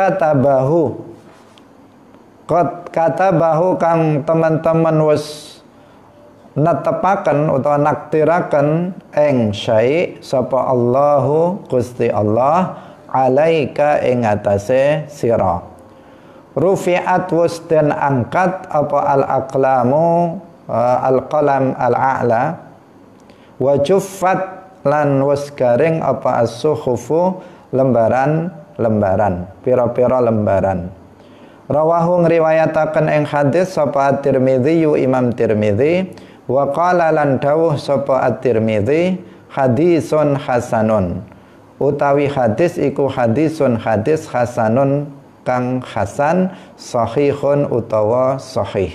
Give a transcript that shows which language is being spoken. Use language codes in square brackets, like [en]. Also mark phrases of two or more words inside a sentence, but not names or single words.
[jv] katabahu kang teman-teman wis netepaken utawa naktiraken ing syai' sapa Allahu Gusti Allah alaika ing atase sira. Rufi'at wis den angkat apa [ar] al-aqlamu al-qalam al-a'la wa juffat [jv] lan wis garing apa as-suhufu lembaran pira-pira lembaran. Rawahu ngriwayataken ing hadis sapa At-Tirmidzi Imam Tirmidzi [ar] wa qala [jv] lan dawuh sapa At-Tirmidzi [ar] hadisun hasanun [jv] utawi hadis iku [ar] hadisun hadis hasanun [jv] kang hasan sahihun utawa sahih.